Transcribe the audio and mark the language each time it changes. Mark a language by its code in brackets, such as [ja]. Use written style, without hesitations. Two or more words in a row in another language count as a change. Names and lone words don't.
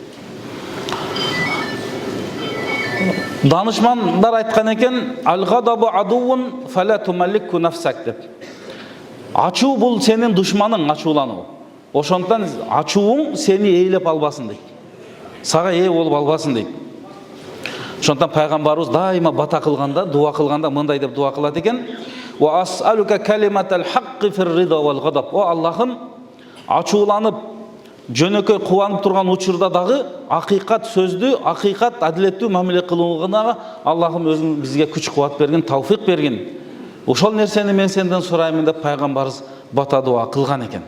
[ky] Данышмандар айткан экен, [ar] "الغضب عدو فلا تملك نفسك" [ky] деп. Ачуу бул сенин душманың, ачуулануу. Ошондон ачууң сени ээлеп албасын дейт. Сага ээ болуп албасын дейт. Ошондон пайгамбарыбыз дайыма бата кылганда, дуа кылганда мындай деп дуа кылат экен: [ar] "وأسألك كلمة الحق في الرضا والغضب." [ky] О Аллахым, ачууланып, жөнөкөй кубанып турган учурда дагы акыйкат сөздү, акыйкат адилеттүү мамиле кылууга Аллахым өзүң бизге күч кубат бергин, тауфик бергин. Ошол нерсени мен сенден сураймын деп пайгамбарыбыз бата дуа кылган экен.